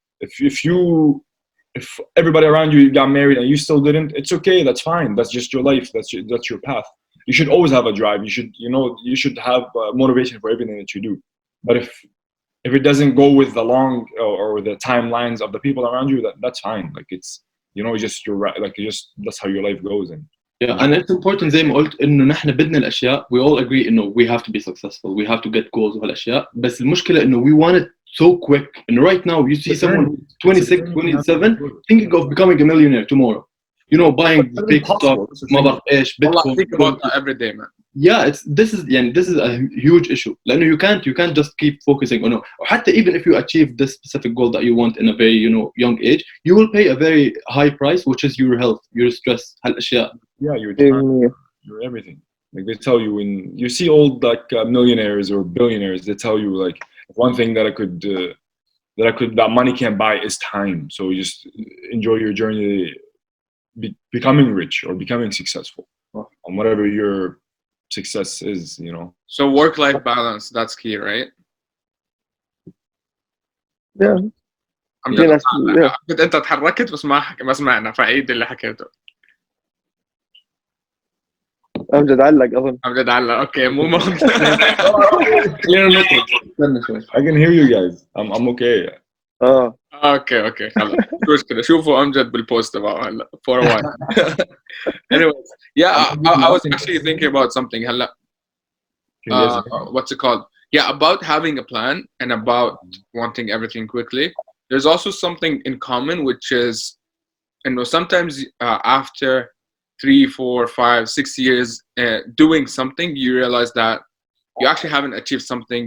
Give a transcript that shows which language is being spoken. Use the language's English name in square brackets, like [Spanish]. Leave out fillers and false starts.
[English] If everybody around you got married and you still didn't, it's okay. That's fine. That's just your life. That's your path. You should always have a drive. You should have motivation for everything that you do. But if it doesn't go with the long or the timelines of the people around you, that's fine. Like, it's, you know, just that's how your life goes. And yeah, and it's important [Arabic] زي ما قلت إنه نحن بدنا الأشياء. [English] We all agree [Arabic] إنه [English] we have to be successful. We have to get goals [Arabic] وهالأشياء. بس المشكلة إنه [English] we want it so quick. And right now you see someone 26, 27 thinking of becoming a millionaire tomorrow. You know, buying big stock, [Arabic] ما بعرف إيش, [English] Well, I Bitcoin. think about that every day, man. Yeah, this is a huge issue. [Arabic] لأنه [English] you can't just keep focusing on it. Or [Arabic] حتى [English] even if you achieve this specific goal that you want in a very, you know, young age, you will pay a very high price, which is your health, your stress, [Arabic] هالأشياء. [English] yeah, your time, your everything. Like, they tell you, when you see old, like, millionaires or billionaires, they tell you, like, one thing that money can't buy is time. So you just enjoy your journey, becoming rich or becoming successful, on whatever your success is, you know. So work-life balance, that's key, right? Yeah. [Arabic] أمجد [English] yeah. [Arabic] أنت تحركت بس ما سمعنا، فعيد اللي حكيته. أمجد علق أظن. أمجد علق. أوكي مو موجود. خلينا نطلع. استنى شوي. [English] I can hear you guys. I'm okay. [Arabic] اوكي خلاص مش مشكلة. شوفوا أمجد بالبوست تبعه هلا [English] for a while. Anyways, yeah, I was actually thinking about something [Arabic] هلا. [English] What's it called? Yeah, about having a plan and about wanting everything quickly. There's also something in common, which is, you know, sometimes after 3, 4, 5, 6 years doing something, you realize that you actually haven't achieved something.